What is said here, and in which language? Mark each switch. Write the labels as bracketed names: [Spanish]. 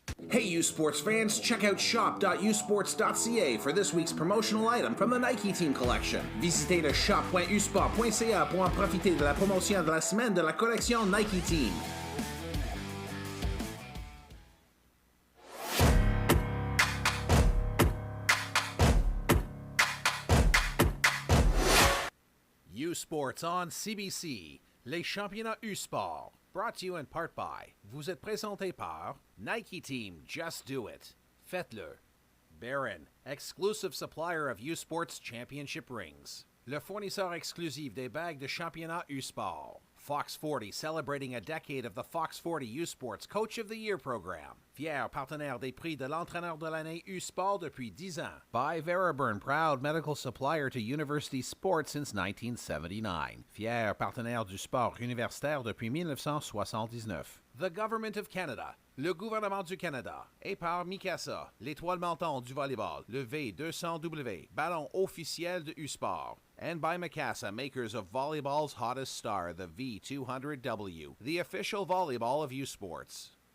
[English] Hey U Sports fans, check out shop.usports.ca for this week's promotional item from the Nike Team collection. [French] Visitez le shop.usport.ca pour en profiter de la promotion de la semaine de la collection Nike Team. U Sports on CBC, les championnats U Sport. [English] Brought to you in part by, [French] vous êtes présenté par [English] Nike Team, Just Do It. [French] Faites-le. [English] Baron, exclusive supplier of U Sports Championship rings. [French] Le fournisseur exclusif des bagues de championnat U Sport. [English] Fox 40, celebrating a decade of the Fox 40 U Sports Coach of the Year program. [French] Fier partenaire des prix de l'entraîneur de l'année U Sport depuis 10 ans. [English] By Veriburn, proud medical supplier to university sports since 1979. [French] Fier partenaire du sport universitaire depuis 1979. [English] The Government of Canada. [French] Le gouvernement du Canada. Et par Mikasa, l'étoile montante du volleyball, le V200W, ballon officiel de U-Sport. [English] And by Mikasa, makers of volleyball's hottest star, the V200W, the official volleyball of U-Sports.